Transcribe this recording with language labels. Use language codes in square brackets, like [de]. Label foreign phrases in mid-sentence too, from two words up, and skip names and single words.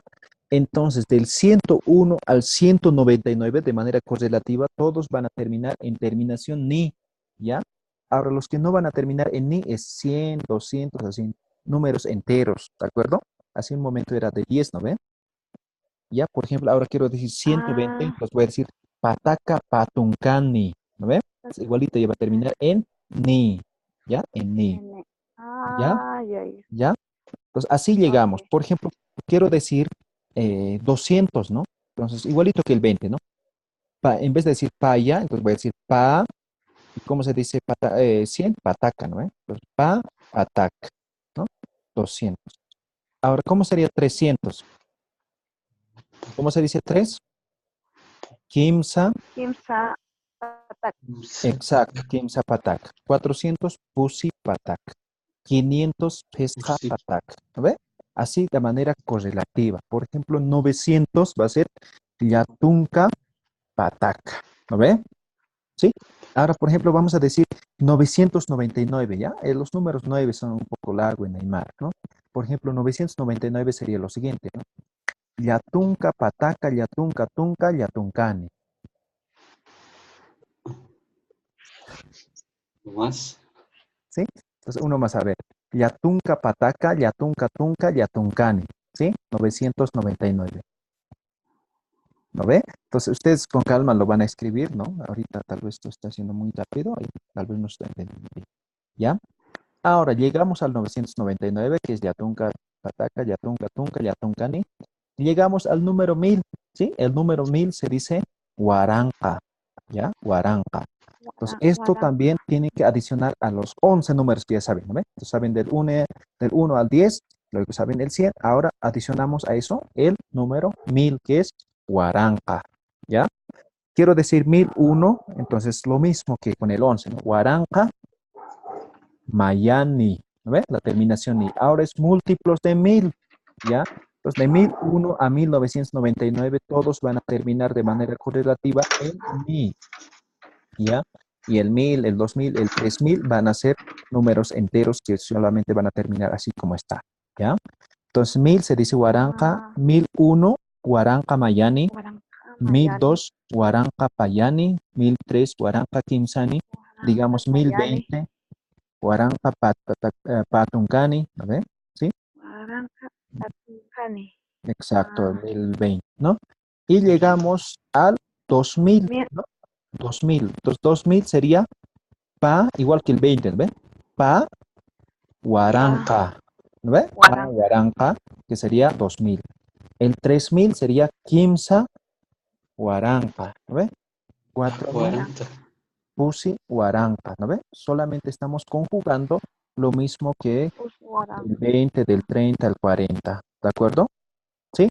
[es] Entonces del 101 al 199 de manera correlativa, todos van a terminar en terminación ni, ¿ya? Ahora los que no van a terminar en ni es 100, 200, así, números enteros, ¿de acuerdo? Hace un momento era de 10, ¿no ven? Ya, por ejemplo, ahora quiero decir 120, Ah, entonces voy a decir [ay] pataka patunkani, [es] ¿no ven? Es igualito, ya va a terminar en ni, ¿ya? En ni, N. ¿ya? Ah, ya. ¿Ya? Entonces, así llegamos. Ok. Por ejemplo, quiero decir 200, ¿no? Entonces, igualito que el 20, ¿no? En vez de decir paya, entonces voy a decir pa, ¿y cómo se dice 100? Pataca, ¿no? Entonces, [ay] pa, pataca, [es] ¿no? 200. Ahora, ¿cómo sería 300? ¿Cómo se dice 3? Kimsa, [ay] Kimsa, patak. [es] exacto, [ay] Kimsa patak. [es] 400, [ay] pusi patak. 500, pesca patak. [es] ¿No ve? Así de manera correlativa. Por ejemplo, 900 va a ser [ay] yatunka patak. [es] ¿No ve? ¿Sí? Ahora, por ejemplo, vamos a decir 999, ¿ya? Los números 9 son un poco largos en Aymara, ¿no? Por ejemplo, 999 sería lo siguiente, ¿no? [ay] Yatunka pataka, yatunka tunka, yatunkani. [es] Más. ¿Sí? Entonces, uno más a ver. [ay] Yatunka pataca, yatunka tunka, yatuncani. [es] ¿Sí? 999. ¿No ve? Entonces, ustedes con calma lo van a escribir, ¿no? Ahorita tal vez esto está haciendo muy rápido y tal vez no está entendiendo bien. ¿Ya? Ahora llegamos al 999, que es [ay] yatunka pataca, yatunka tunka, yatuncani. [es] Llegamos al número 1000, ¿sí? El número 1000 se dice huaranca, ¿ya? Huaranca. Entonces, esto Waranka. también tiene que adicionar a los 11 números que ya saben, ¿no ve? Entonces, saben del 1 al 10, luego saben el 100. Ahora adicionamos a eso el número 1000, que es huaranca, ¿ya? Quiero decir 1001, entonces lo mismo que con el 11, ¿no? [ay] Huaranca, mayani, [es] ¿no ve? La terminación ni. Ahora es múltiplos de 1000, ¿ya? Entonces, de 1001 a 1999, todos van a terminar de manera correlativa en ni. ¿Ya? Y el 1000, el 2000, el 3000 van a ser números enteros que solamente van a terminar así como está, ¿ya? Entonces, 1000 se dice Huaranca, Ah, [ay] 1001 Huaranca Mayani, [es] Waranka, mil Mayani. [ay] dos Huaranca Payani, 1003 Huaranca Kimsani, [es] Waranka, digamos mil Mayani. [ay] veinte Huaranca Patuncani, [es] ¿no ve? ¿Sí? [ay] Waranka, Patukani. [es] Exacto, Ah, 1020, ¿no? Y llegamos al 2000, mil. ¿no? 2000. Entonces, 2000 sería pa, igual que el 20, ¿ve? Pa, Pa, Huaranca, ¿no ve? Pa, Waranka. Huaranca, que sería 2000. El 3000 sería [ay] Kimsa, Huaranca, [es] ¿no ve? 4000, Waranka. 40. [ay] Pusi, Huaranca, [es] ¿no ve? Solamente estamos conjugando lo mismo que del Waranka. 20, del 30 al 40, ¿de acuerdo? ¿Sí?